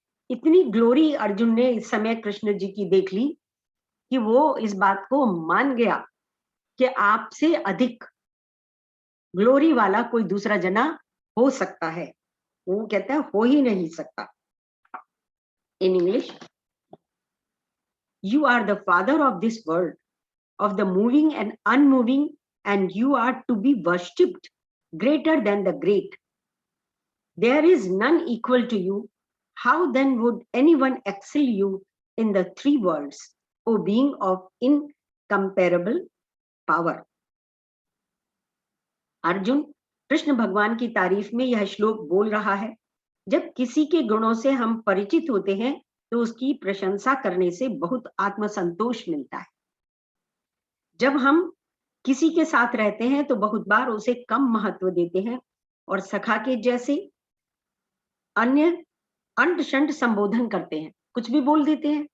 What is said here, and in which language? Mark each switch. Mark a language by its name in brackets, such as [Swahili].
[Hindi] इतनी ग्लोरी अर्जुन ने इस समय कृष्ण जी की देख ली कि वो इस बात को मान गया कि आपसे अधिक ग्लोरी वाला कोई दूसरा जना हो सकता है। वो कहता है हो ही नहीं सकता। [English] In English, you are the father of this world, of the moving and unmoving, and you are to be worshipped greater than the great. There is none equal to you. How then would anyone excel you in the three worlds, O being of incomparable power? [Hindi] Arjun Krishna भगवान की तारीफ में यह श्लोक बोल रहा है। जब किसी के गुणों से हम परिचित होते हैं तो उसकी प्रशंसा करने से बहुत आत्मसंतोष मिलता है। जब हम किसी के साथ रहते हैं तो बहुत बार उसे कम महत्व देते हैं और सखा के जैसे अन्य अंट शंट संबोधन करते हैं, कुछ भी बोल देते हैं।